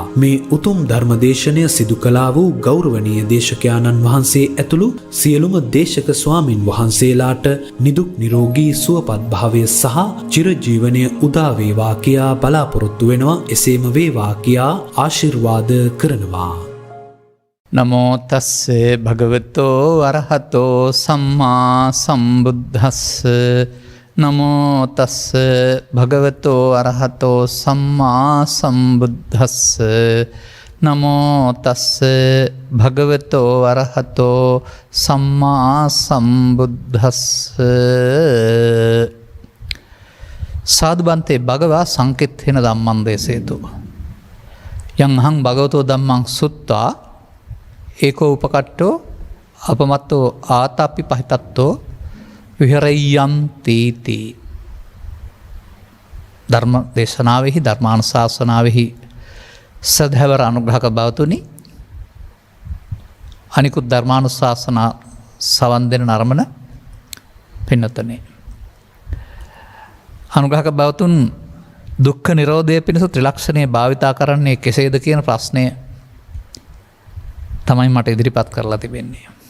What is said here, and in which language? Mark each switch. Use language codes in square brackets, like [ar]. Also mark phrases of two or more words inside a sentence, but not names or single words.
[si] මේ උතුම් ධර්මදේශනය සිදු කළා වූ ගෞරවනීය දේශකයාණන් වහන්සේ ඇතුළු සියලුම දේශක ස්වාමින් වහන්සේලාට නිදුක් නිරෝගී සුවපත් භාවය සහ චිරජීවනය උදා වේවා කියා බලාපොරොත්තු වෙනවා. එසේම වේවා කියා ආශිර්වාද කරනවා. [pi] නමෝ තස්සේ භගවතෝ අරහතෝ සම්මා සම්බුද්දස්ස. නමෝ තස්ස භගවතෝ අරහතෝ සම්මා සම්බුද්දස්ස. නමෝ තස්ස භගවතෝ අරහතෝ සම්මා සම්බුද්දස්ස. සාදුබන්තේ භගවා සංකිට්ඨේන ධම්මං දේසේතු. යං අහං භගවතෝ ධම්මං සුත්වා ඒකෝ උපකට්ඨෝ අපමත්තෝ ආතාපි පහිතත්තෝ විහරයන්තීති. [si] ධර්ම දේශනාවෙහි ධර්මානුශාසනාවෙහි සදහැවර අනුග්‍රහක බවතුනි, අනිකුත් ධර්මානුශාසනා සවන් දෙන නරමන පින්නතනේ, අනුග්‍රහක බවතුන් දුක්ඛ නිරෝධය පිණිස ත්‍රිලක්ෂණය භාවිතා කරන්නේ කෙසේද කියන ප්‍රශ්නය තමයි මට ඉදිරිපත් කරලා තිබෙන්නේ.